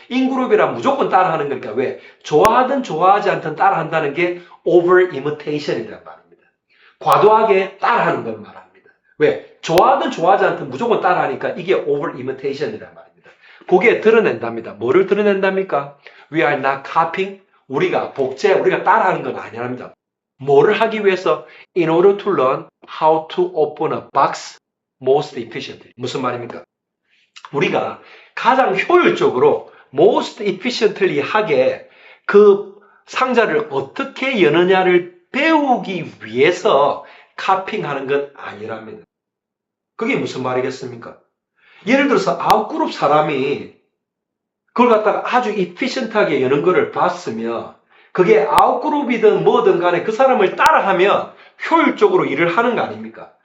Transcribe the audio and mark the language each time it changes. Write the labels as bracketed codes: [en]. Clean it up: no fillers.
[ko] 인그룹이란 무조건 따라하는 거니까 왜? 좋아하든 좋아하지 않든 따라한다는 게 over imitation이란 말입니다. 과도하게 따라하는 걸 말합니다. 왜? 좋아하든 좋아하지 않든 무조건 따라하니까 이게 over imitation이란 말입니다. 그게 드러낸답니다. 뭐를 드러낸답니까? [en] We are not copying. [ko] 우리가 따라하는 건 아니랍니다. 뭐를 하기 위해서? [en] In order to learn how to open a box most efficiently. [ko] 무슨 말입니까? 우리가 가장 효율적으로 most efficiently 하게 그 상자를 어떻게 여느냐를 배우기 위해서 카핑하는 건 아니랍니다. 그게 무슨 말이겠습니까? 예를 들어서 아웃그룹 사람이 그걸 갖다가 아주 efficient하게 여는 거를 봤으면 그게 아웃그룹이든 뭐든 간에 그 사람을 따라하면 효율적으로 일을 하는 거 아닙니까?